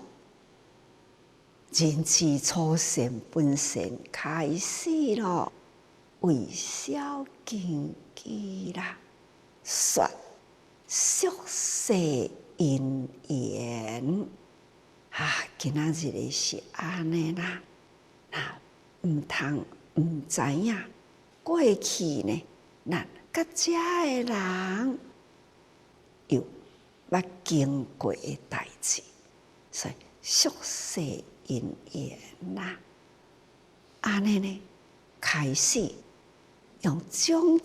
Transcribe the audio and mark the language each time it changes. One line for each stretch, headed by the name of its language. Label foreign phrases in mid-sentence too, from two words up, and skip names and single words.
Min Nan Chinese: 人之初性本善开始咯，为小根基啦，说宿世因缘今仔日的是安尼啦，毋通毋知影过去呢，咱甲遮的人有捌经过的代志，所以宿世因缘啦，安尼呢，开始用种